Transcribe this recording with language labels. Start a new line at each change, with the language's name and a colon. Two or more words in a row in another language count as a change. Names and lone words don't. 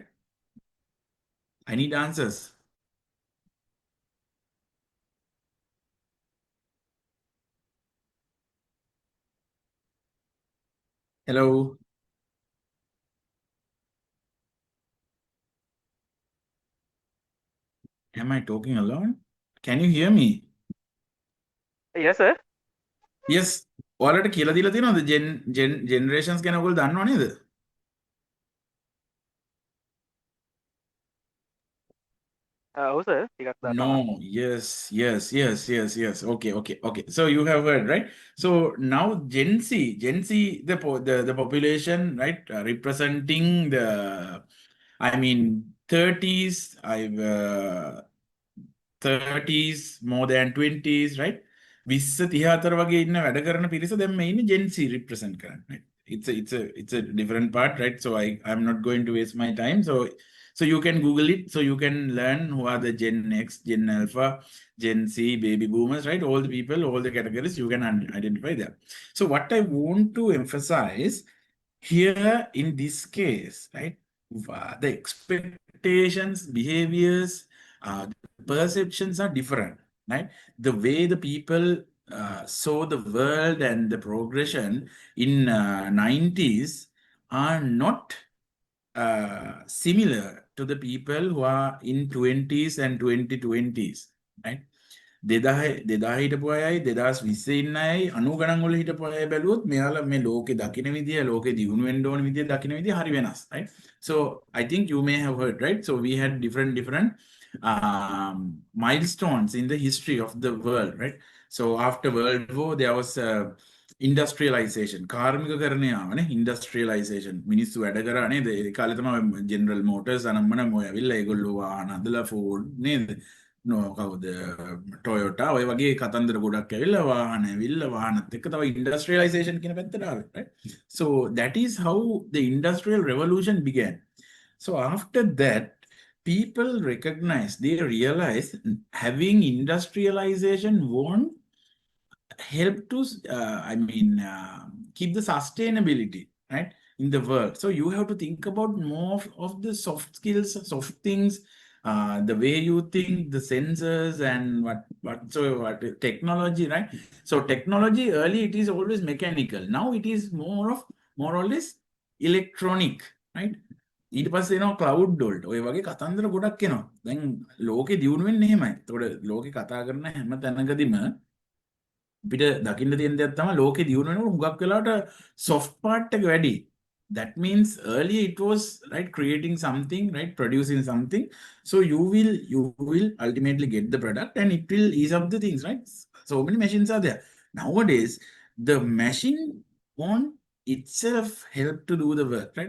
English: I need answers. Hello. Am I talking alone? Can you hear me? Yes, sir. Yes.
Sinhala: ඔයාලට කියලා දීලා තියෙනවද generations ගැන ඔයගොල්ලෝ දන්නව නේද? ඔව් සර් ටිකක් දන්නවා.
English: No, yes. Okay. So you have heard, right? So now Gen Z, the population, right, representing the, I mean, 30s, 30s, more than 20s, right?
Sinhala: 20 34 වගේ ඉන්න වැඩ කරන පිරිස දැන් මේ ඉන්නේ
English: Gen Z represent
Sinhala: කරන්න,
English: right? It's a different part, right? So I'm not going to waste my time. So you can Google it. So you can learn who are the Gen X, Gen Alpha, Gen Z, baby boomers, right? All the people, all the categories, you can identify them. So what I want to emphasize here in this case, right? The expectations, behaviors, perceptions are different, right? The way the people saw the world and the progression in 90s are not similar to the people who are in 20s and 2020s, right?
Sinhala: 2000 හිටපු අයයි 2020 ඉන්න අයයි 90 ගණන් වල හිටපු අය බැලුවොත් මෙයාලා මේ ලෝකේ දකින්න විදිය ලෝකේ දියුණු වෙන්න ඕන විදිය දකින්න විදිය හරි වෙනස්,
English: right? So I think you may have heard, right? So we had different milestones in the history of the world, right? So after World War there was industrialization,
Sinhala: කාර්මිකකරණය ආවනේ, industrialization. මිනිස්සු වැඩ කරා නේද? ඒ කාලේ තමයි General Motors අනම්මන මොය ඇවිල්ලා ඒගොල්ලෝ වාහන හදලා Ford නේද? කවුද ටොයෝටා ඔය වගේ කතන්දර ගොඩක් ඇවිල්ලා වාහන ඇවිල්ලා වාහනත් එක්ක තව ඉන්ඩස්ට්‍රියලයිසේෂන් කියන පැත්තට ආවේ,
English: right? So that is how the industrial revolution began. So after that people recognized, they realized having industrialization won't help to keep the sustainability, right, in the world. So you have to think about more of the soft skills, soft things, the way you think, the sensors and what technology, right? So technology early it is always mechanical. Now it is more or less electronic, right?
Sinhala: ඊට පස්සේ එනවා ක්ලවුඩ් වලට ඔය වගේ කතන්දර ගොඩක් එනවා. දැන් ලෝකේ දියුණු වෙන්නේ එහෙමයි. ඒතකොට ලෝකේ කතා කරන හැම තැනකදීම අපිට දකින්න තියෙන දෙයක් තමයි ලෝකේ දියුණු වෙනකොට හුඟක් වෙලාවට
English: soft part
Sinhala: එක වැඩි.
English: That means earlier it was, right, creating something, right, producing something. So you will ultimately get the product and it will ease up the things, right? So many machines are there. Nowadays, the machine won't itself help to do the work, right?